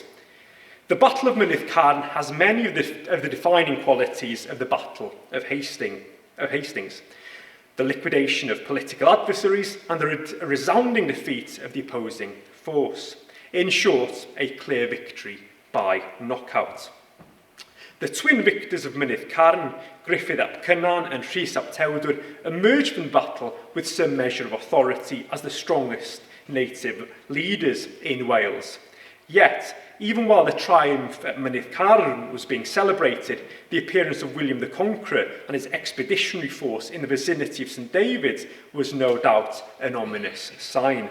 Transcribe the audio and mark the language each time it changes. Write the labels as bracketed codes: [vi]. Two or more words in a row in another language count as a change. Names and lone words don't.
[en] The Battle of Mynydd Carn has many of the defining qualities of the Battle of Hastings. The liquidation of political adversaries and the resounding defeat of the opposing force. In short, a clear victory by knockout. The twin victors of Mynydd Carn, Gruffudd ap Cynan and Rhys ap Tewdwr, emerged from the battle with some measure of authority as the strongest native leaders in Wales. Yet, even while the triumph at Mynydd Carn was being celebrated, the appearance of William the Conqueror and his expeditionary force in the vicinity of St David's was no doubt an ominous sign.